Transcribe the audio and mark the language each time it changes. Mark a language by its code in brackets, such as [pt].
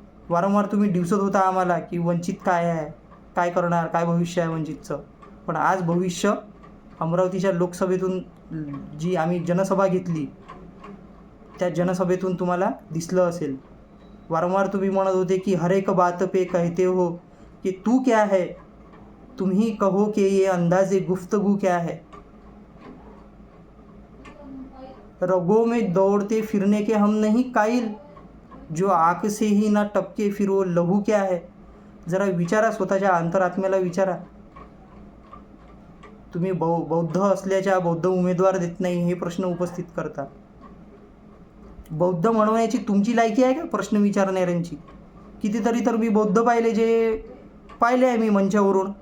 [mr] वारंवार तुम्ही दिवसत होता आम्हाला की वंचित काय आहे, काय करणार, काय भविष्य आहे वंचितचं. पण आज भविष्य अमरावतीच्या लोकसभेतून जी आम्ही जनसभा घेतली, त्या जनसभेतून तुम्हाला दिसलं असेल. वारंवार तुम्ही म्हणत होते की [hi] हर एक बात पे कहते हो कि तू क्या है, तुम ही कहो कि ये अंदाज़े गुफ्तगू क्या है, रगों में दौड़ते फिरने के हम नहीं कायल, जो आँख से ही ना टपके फिर वो लहू क्या है. [mr] जरा विचारा, स्वतःच्या अंतरात्म्याला विचारा. तुम्ही बौद्ध असल्याच्या बौद्ध उमेदवार देत नाही हे प्रश्न उपस्थित करता. बौद्ध म्हणवण्याची तुमची लायकी आहे का प्रश्न विचारणाऱ्यांची? कितीतरी तर मी बौद्ध पाहिले आहे मी मंचावरून.